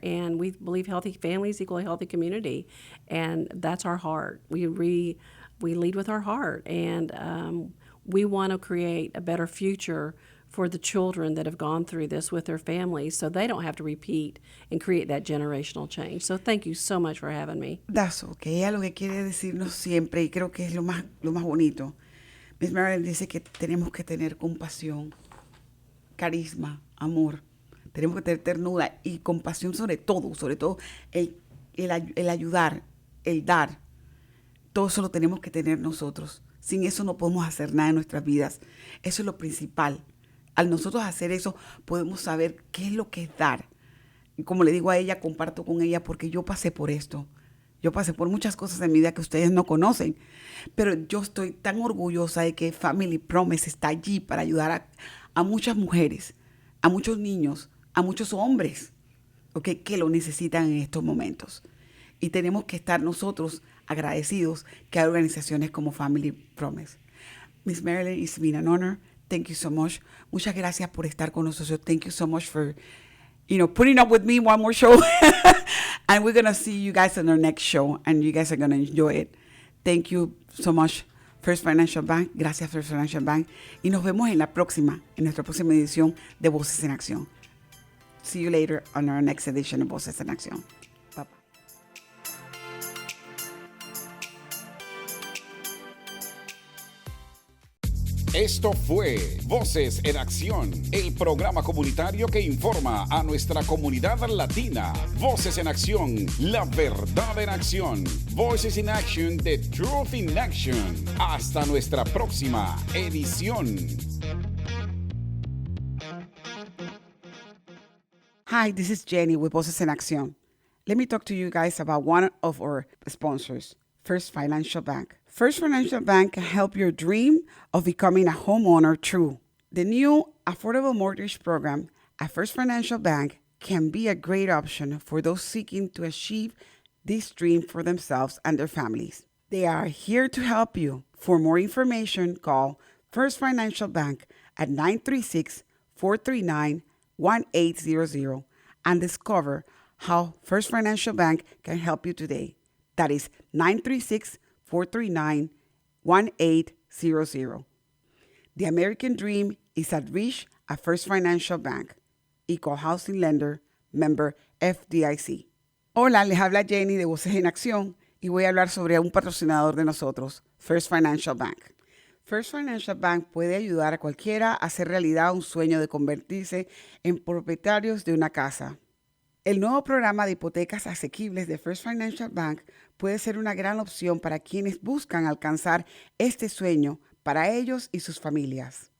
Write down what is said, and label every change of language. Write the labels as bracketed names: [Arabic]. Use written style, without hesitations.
[English] And we believe healthy families equal a healthy community, and that's our heart. We lead with our heart, and we want to create a better future for the children that have gone through this with their families, so they don't have to repeat and create that generational change. So thank you so much for having me. That's okay. [Spanish] Ella lo que quiere decirnos siempre, y creo que es lo más bonito. Miss Marilyn dice que tenemos que tener compasión, carisma, amor. Tenemos que tener ternura y compasión sobre todo el ayudar, el dar. Todo eso lo tenemos que tener nosotros. Sin eso no podemos hacer nada en nuestras vidas. Eso es lo principal. Al nosotros hacer eso, podemos saber qué es lo que es dar. Y como le digo a ella, comparto con ella porque yo pasé por esto. Yo pasé por muchas cosas en mi vida que ustedes no conocen. Pero yo estoy tan orgullosa de que Family Promise está allí para ayudar a muchas mujeres, a muchos niños, a muchos hombres, ¿okay?, que lo necesitan en estos momentos. Y tenemos que estar nosotros agradecidos que hay organizaciones como Family Promise. [English] Miss Marilyn, it's been an honor. Thank you so much. [Spanish] Muchas gracias por estar con nosotros. [English] Thank you so much for, putting up with me one more show. And we're going to see you guys on our next show, and you guys are going to enjoy it. Thank you so much, First Financial Bank. [Spanish] Gracias, [English] First Financial Bank. [Spanish] Y nos vemos en nuestra próxima edición de Voces en Acción. [English] See you later on our next edition of Voces en Acción. Bye-bye. [Spanish] Esto fue Voces en Acción, el programa comunitario que informa a nuestra comunidad latina. Voces en Acción, la verdad en acción. [English] Voices in Action, the truth in action. [Spanish] Hasta nuestra próxima edición. [English] Hi, this is Jenny with Voces en Acción. Let me talk to you guys about one of our sponsors, First Financial Bank. First Financial Bank can help your dream of becoming a homeowner true. The new Affordable Mortgage Program at First Financial Bank can be a great option for those seeking to achieve this dream for themselves and their families. They are here to help you. For more information, call First Financial Bank at 936-439-1800 and discover how First Financial Bank can help you today. That is 936-439-1800. The American dream is at reach at First Financial Bank. Equal Housing Lender, member FDIC. [Spanish] Hola, les habla Jenny de Voces en Acción y voy a hablar sobre un patrocinador de nosotros, First Financial Bank. First Financial Bank puede ayudar a cualquiera a hacer realidad un sueño de convertirse en propietarios de una casa. El nuevo programa de hipotecas asequibles de First Financial Bank puede ser una gran opción para quienes buscan alcanzar este sueño para ellos y sus familias.